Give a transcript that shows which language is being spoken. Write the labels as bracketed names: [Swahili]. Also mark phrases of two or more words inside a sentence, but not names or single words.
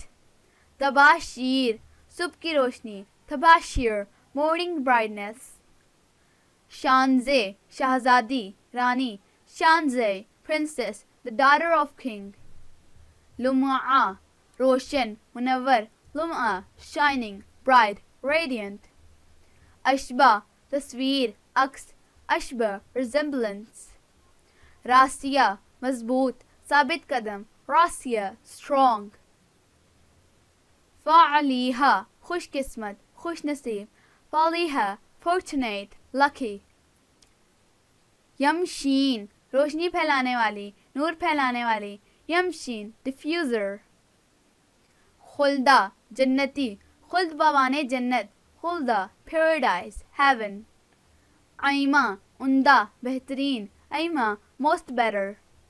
[Urdu] تباشیر, صبح کی روشنی, [English] تباشیر, morning brightness. [Urdu] شانزے, شہزادی, رانی, شانزے, [English] princess, the daughter of king. [Urdu] لمعہ, روشن, منور, لمعہ, [English] shining, bright, radiant. [Urdu] اشبہ, تصویر, عکس, اشبہ, resemblance. راسیہ, مضبوط, ثابت قدم, راسیہ, strong. فعلیہہ, خوش قسمت, خوش نصیب, فعلیہہ, [English] fortunate, lucky. [Urdu] یمشین, روشنی پھیلانے والی, نور پھیلانے والی, یمشین, [English] diffuser. [Urdu] خلدہ, جنتی, خلد بوانے جنت, خلدہ, [English] paradise, heaven. [Urdu] ایمہ, عمدہ, بہترین, ایمہ, [English] most better.